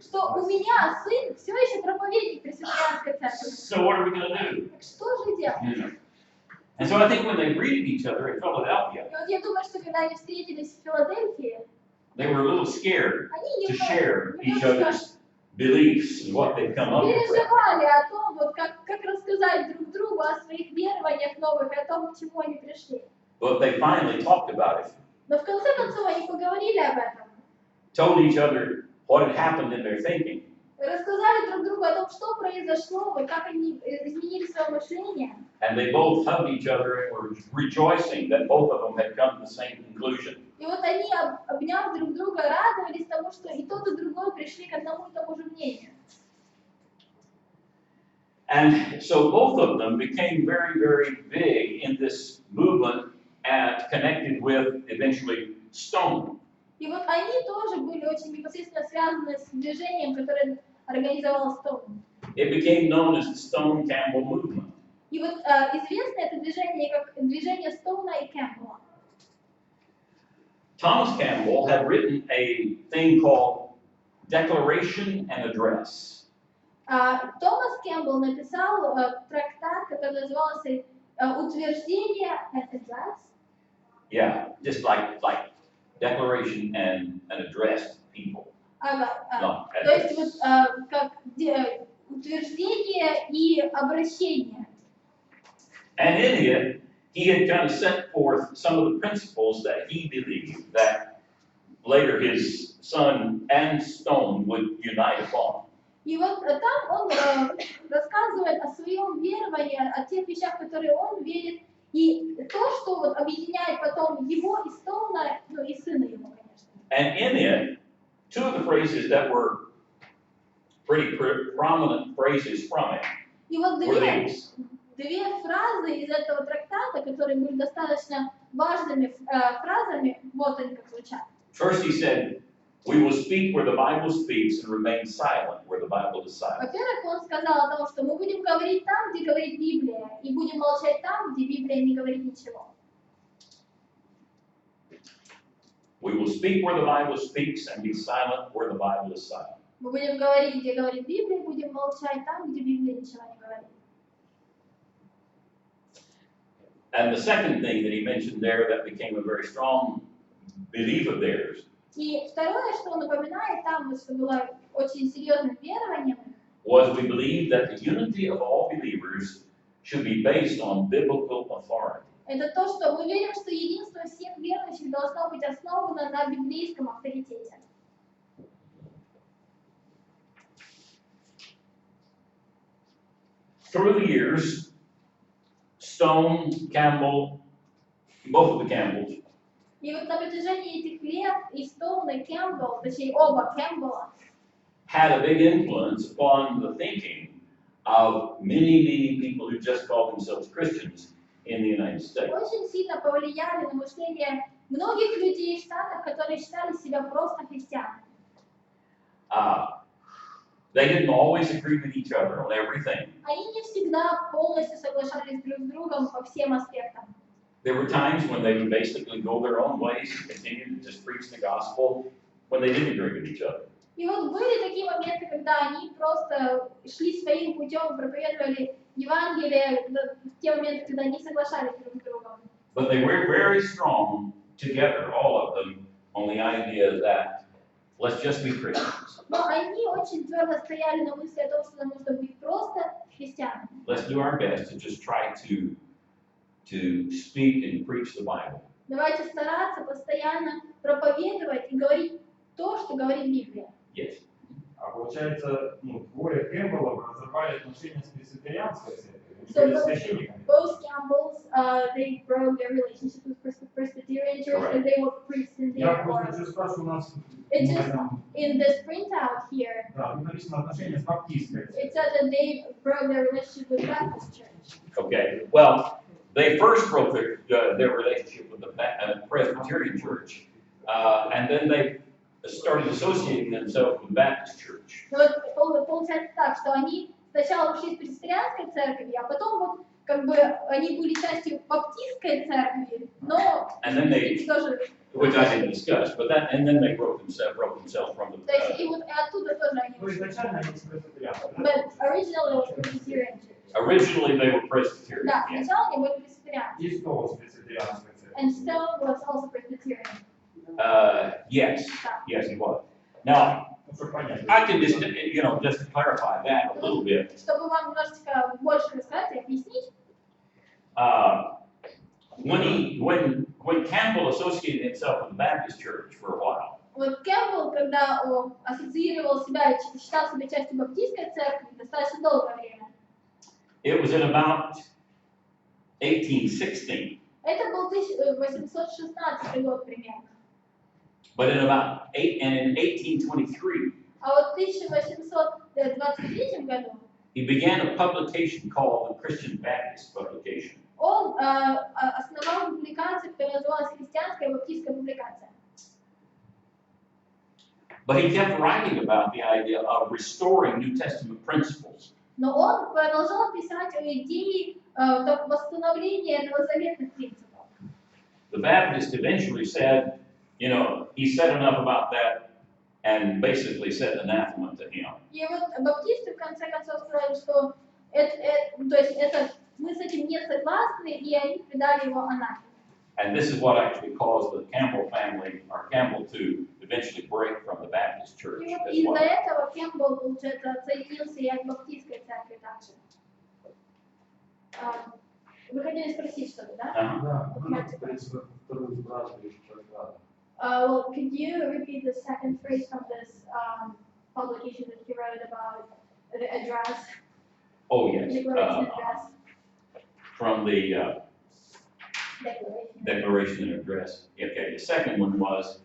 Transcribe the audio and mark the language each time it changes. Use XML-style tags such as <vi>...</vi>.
<ru>что у меня сын все еще проповедник пресвитерианской церкви.</ru> <en>So what are we going to do?</en> <ru>Так что же делать?</ru> <en>You know? And so I think when they greeted each other in Philadelphia,</en> <ru>И вот я думаю, что когда они встретились в Филадельфии,</ru> <en>they were a little scared</en> <ru>они</ru> <en>to share each</en> <ru>немножко</ru> <en>other's beliefs and what they've come up with.</en> <ru>переживали о том, вот как рассказать друг другу о своих верованиях новых, о том, к чему они пришли.</ru> <en>But they finally talked about it,</en> <ru>Но в конце концов они поговорили об этом,</ru> <en>told each other what had happened in their thinking.</en> <ru>рассказали друг другу о том, что произошло, и как они изменили свое мышление.</ru> <en>And they both hugged each other and were rejoicing that both of them had come to the same conclusion.</en> <ru>И вот они, обняв друг друга, радовались тому, что и тот, и другой пришли к одному и тому же мнению.</ru> <en>And so both of them became very, very big in this movement and connected with eventually Stone.</en> <ru>И вот они тоже были очень непосредственно связаны с движением, которое организовал Стоун.</ru> <en>It became known as the Stone Campbell movement.</en> <ru>И вот известно это движение как движение Стоуна и Кэмпбелла.</ru> <en>Thomas Campbell had written a thing called Declaration and Address.</en> <ru>Томас Кэмпбелл написал трактат, который назывался «Утверждение</ru> <en>and Address». Yeah, just like declaration and an address to people. No,</en> <ru>То есть вот как утверждение и обращение.</ru> <en>And in it, he had kind of set forth some of the principles that he believed that later his son and Stone would unite upon.</en> <ru>И вот там он рассказывает о своем веровании, о тех вещах, которые он верит, и то, что вот объединяет потом его и Стоуна, ну и сына его, конечно.</ru> <en>And in it, two of the phrases that were pretty prominent phrases from it</en> <ru>И вот</ru> <en>were these.</en> <ru>две фразы из этого трактата, которые были достаточно важными фразами, вот они как звучат.</ru> <en>First he said, we will speak where the Bible speaks and remain silent where the Bible is silent.</en> <ru>Во-первых, он сказал о том, что мы будем говорить там, где говорит Библия, и будем молчать там, где Библия не говорит ничего.</ru> <en>We will speak where the Bible speaks and be silent where the Bible is silent.</en> <ru>Мы будем говорить, где говорит Библия, будем молчать там, где Библия ничего не говорит.</ru> <en>And the second thing that he mentioned there that became a very strong belief of theirs</en> <ru>И второе, что он упоминает там, что было очень серьезным верованием,</ru> <en>was we believe that the unity of all believers should be based on biblical authority.</en> <ru>это то, что мы верим, что единство всех верующих должно быть основано на библейском авторитете.</ru> <en>Through the years, Stone, Campbell, both of the Campbells,</en> <ru>И вот на протяжении этих лет и Стоун, и Кэмпбелл, точнее оба Кэмпбелла,</ru> <en>had a big influence upon the thinking of many people who just call themselves Christians in the United States.</en> <ru>очень сильно повлияли на мышление многих людей в Штатах, которые считали себя просто христианами.</ru> <en>They didn't always agree with each other on everything.</en> <ru>Они не всегда полностью соглашались друг с другом по всем аспектам.</ru> <en>There were times when they would basically go their own ways and continue to just preach the gospel when they didn't agree with each other.</en> <ru>И вот были такие моменты, когда они просто шли своим путем и проповедовали Евангелие в те моменты, когда не соглашались друг с другом.</ru> <en>But they were very strong together, all of them, on the idea that let's just be Christians.</en> <ru>Но они очень твердо стояли на мысли о том, что нам нужно быть просто христианами.</ru> <en>Let's do our best to just try to speak and preach the Bible.</en> <ru>Давайте стараться постоянно проповедовать и говорить то, что говорит Библия.</ru> <en>Yes.</en> <ru>А получается, двое Кэмпбеллов разорвали отношения с пресвитерианской церковью,</ru> <en>So</en> <ru>были священниками.</ru> <en>both Campbells, they broke their relationship with Presbyterian Church, and they were priests in</en> <ru>Я</ru> <en>their</en> <ru>просто</ru> <en>court.</en> <ru>хочу спрашивать, у нас</ru> <en>It's just in this printout here,</en> <ru>да, тут написано отношения с баптистской</ru> <en>it</en> <ru>церковью.</ru> <en>said that they broke their relationship with Baptist Church. Okay. Well, they first broke their relationship with the Presbyterian Church, and then they started associating themselves with the Baptist Church.</en> <ru>Но вот получается так, что они сначала ушли из пресвитерианской церкви, а потом вот как бы они были частью баптистской церкви, но</ru> <en>And then they,</en> <ru>тоже,</ru> <en>which I didn't discuss, and then they broke themselves from the.</en> <ru>то есть и вот оттуда тоже они ушли. Изначально они с пресвитерианской, да?</ru> <en>But originally it was Presbyterian Church. Originally they were Presbyterian.</en> <ru>Да,</ru> <en>Yes.</en> <ru>сначала они были пресвитерианцы. И Стол с пресвитерианской</ru> <en>And Stone was also Presbyterian. Yes, he was. Now,</en> <ru>Чтобы понять.</ru> <en>I can just, just to clarify that a little bit.</en> <ru>Чтобы вам немножечко больше рассказать и объяснить,</ru> <en>When Campbell associated himself with the Baptist Church for a while,</en> <ru>вот Кэмпбелл, когда он ассоциировал себя, считал себя частью баптистской церкви достаточно долгое время,</ru> <en>it was in about 1816.</en> <ru>это был 1816 год примерно.</ru> <en>But in 1823,</en> <ru>А вот в 1823 году</ru> <en>he began a publication called the Christian Baptist Publication.</en> <ru>он основал публикацию, которая называлась «Христианская баптистская публикация».</ru> <en>But he kept writing about the idea of restoring New Testament principles.</en> <ru>Но он продолжал писать о идее восстановления новозаветных принципов.</ru> <en>The Baptist eventually said, he said enough about that and basically said anathema to him.</en> <ru>И вот баптисты в конце концов сказали, что то есть мы с этим не согласны, и они предали его анафеме.</ru> <en>And this is what actually caused the Campbell family, or Campbell, to eventually break from the Baptist church</en> <ru>И вот</ru> <en>as</en> <ru>из-за</ru> <en>well.</en> <ru>этого Кэмпбелл, получается, отсоединился и от баптистской церкви также. Вы хотели спросить что-то, да? Uh-huh. Да, в принципе, вторую фразу еще раз.</ru> <en>Well, could you repeat the second phrase from this publication that you wrote about the address, Oh, yes. declaration address, From the declaration? Declaration and Address. Okay, the second one was</en>